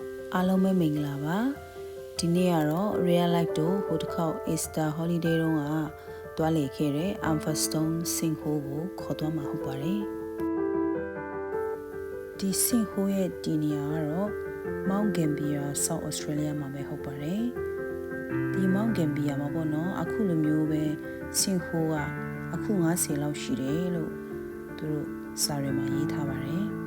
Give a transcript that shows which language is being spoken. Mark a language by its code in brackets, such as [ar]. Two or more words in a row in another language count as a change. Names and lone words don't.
[my] အားလုံးပဲမင်္ဂလာပါဒီနေ့ကတော့ [en] real life [my] တို့ဟိုတစ်ခေါက် [en] Easter holiday [my] တုန်းကတွားလေခဲ့တဲ့ Amphastone စင်ဟိုးကိုခေါ်သွားမှာဟုတ်ပါတယ်ဒီစင်ဟိုးရဲ့ဒီနေရာကတော့ Mount Gambier South Australia မှာပဲဟုတ်ပါတယ်ဒီ Mount Gambier မှာပေါ့နော်အခုလိုမျိုးပဲစင်ဟိုးကအခု90လောက်ရှိတယ်လို့သူတို့စာရွက်မှာရေးထားပါတယ်